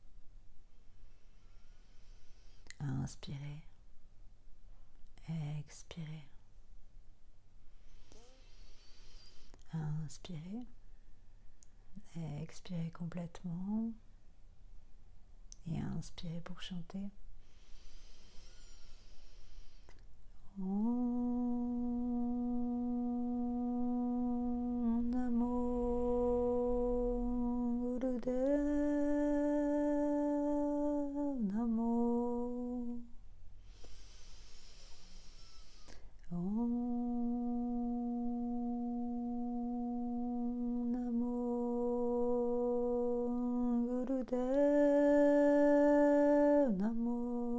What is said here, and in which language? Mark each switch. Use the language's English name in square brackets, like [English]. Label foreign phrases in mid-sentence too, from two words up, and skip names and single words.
[French] Inspirez, expirez. Inspirez, expirez complètement. Et inspirez pour chanter. [Sanskrit] ॐ नमो गुरुदेव नमो. ॐ नमो गुरुदेव नमो.